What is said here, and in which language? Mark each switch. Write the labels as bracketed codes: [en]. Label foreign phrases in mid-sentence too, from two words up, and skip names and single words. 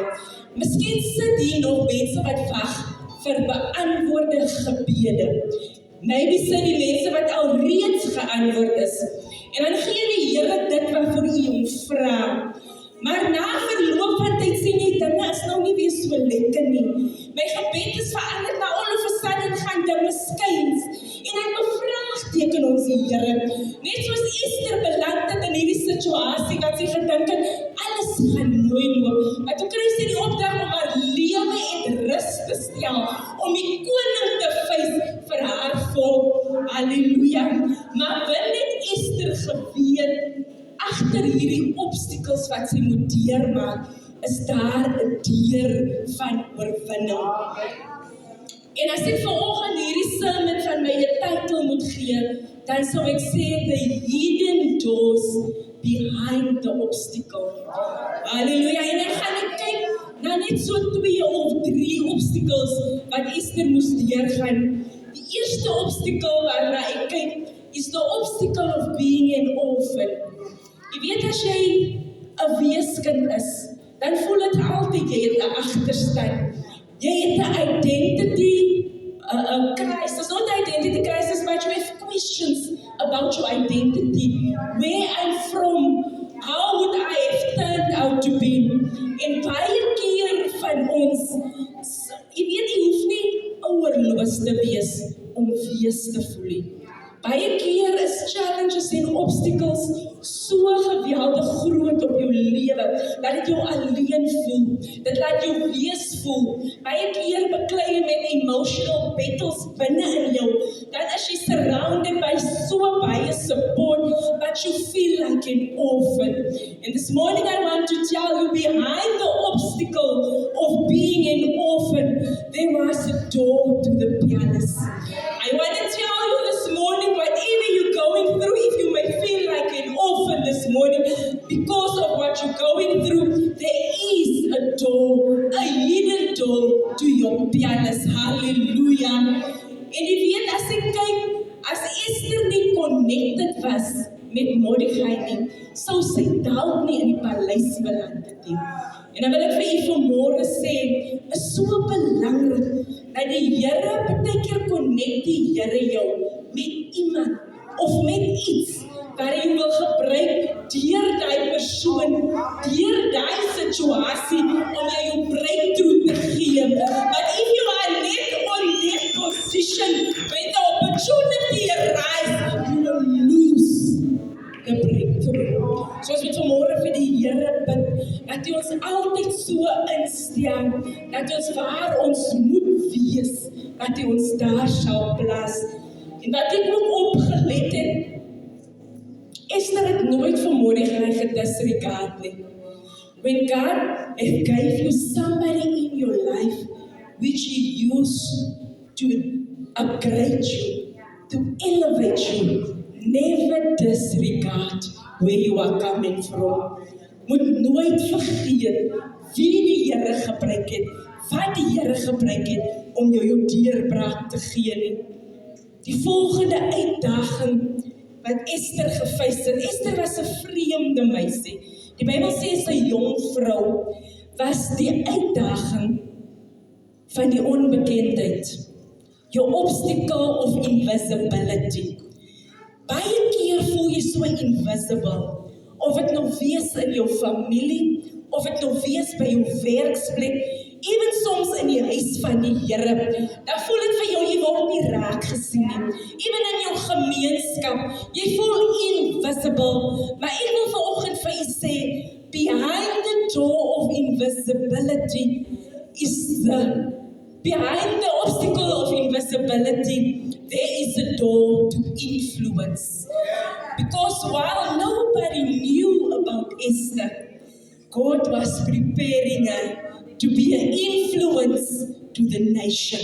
[af] Miskien sit hier nog mense wat wag vir beantwoorde gebede. Maybe sit die mense wat al reeds geantwoord is. En dan gee die Here dit wat vir u hom vra. Maar na verloop van tyd sien jy dinge is nou nie weer so lekker nie. My gebed is verander, na [en] all of a sudden [af] gaan dinge skuins. En ek bevraagteken ons Here. Net soos Esther beland het in hierdie situasie, wat sy gedink het, alles gaan mooi loop. Maar toe kry sy die opdrag om haar lewe en rus te stel, om die koning te vys vir haar volk. Halleluja. Maar wanneer het Esther geweet, agter hierdie obstakels wat sy moet deurmaak, is daar 'n deur van oorwinning. En as ek vanoggend hierdie sermon van my 'n titel moet gee, dan sou ek sê, [en] the hidden doors behind the obstacle. [af] Halleluja. En ek gaan net kyk na net so 2 of 3 obstacles wat Esther moes deurgaan. Die eerste obstacle waarna ek kyk, is [en] the obstacle of being an orphan. [af] Jy weet, as jy 'n weeskind is, dan voel dit altyd jy het 'n agterstand. Jy het 'n [en] identity crisis, not identity crisis, but you have questions about your identity. Where I'm from, how would I have turned out to be? [af] En baie keer van ons, jy weet, jy hoef nie ouerloos te wees om wees te voel nie. Baie keer is challenges en obstacles so geweldig groot op jou lewe, dat dit jou alleen voel, dit laat jou wees voel. Baie keer beklei jy met [en] emotional battles [af] binne in jou, dan is jy [en] surrounded by [af] so baie support, [en] but you feel like an orphan. And this morning I want to tell you, behind the obstacle of being an orphan, there was a door to the palace. I want to tell you this morning, whatever you're going through, if you may feel like an orphan this morning, because of what you're going through, there is a door, a hidden door to your palace. Hallelujah. [af] En jy weet, as ek kyk, as Esther nie connected was met Mordechai nie, sou sy dalk nie in die paleis beland het nie. En dan wil ek vir u vanmôre sê, is so belangrik, dat die Here, baie keer connect die Here jou met iemand, of met iets, waar jy wil gebruik, deur die persoon, deur die situasie, om jy jou breakthrough te gee. [en] But if you are not on that position, when the opportunity arises, you will lose the breakthrough. [af] Soos wat vanmôre vir die Here bid, dat hy ons altyd so instel, dat ons waar ons moet wees, dat hy ons daar sal plaas. En wat ek ook opgelet het, Esther het nooit vir Mordechai gedisregard nie. [en] When God gave you somebody in your life, which He used to upgrade you, to elevate you, never disregard where you are coming from. [af] Moet nooit vergeet wie die Here gebruik het, wat die Here gebruik het, om jou deurbraak te gee nie. Die volgende uitdaging wat Esther gefees het. Esther was 'n vreemde meisie. Die Bybel sê sy jong vrou was die uitdaging van die onbekendheid. [en] Your obstacle of invisibility. [af] Baie keer voel jy so invisible. Of dit nou wees in jou familie, of dit nou wees by jou werksplek, even soms in die huis van die Here, dan voel dit vir jou, jy word nie raak gesien nie. Even in jou gemeenskap, jy voel invisible. Maar ek wil vanoggend vir u sê, [en] behind the door of invisibility behind the obstacle of invisibility, there is a door to influence. Because while nobody knew about Esther, God was preparing her to be an influence to the nation.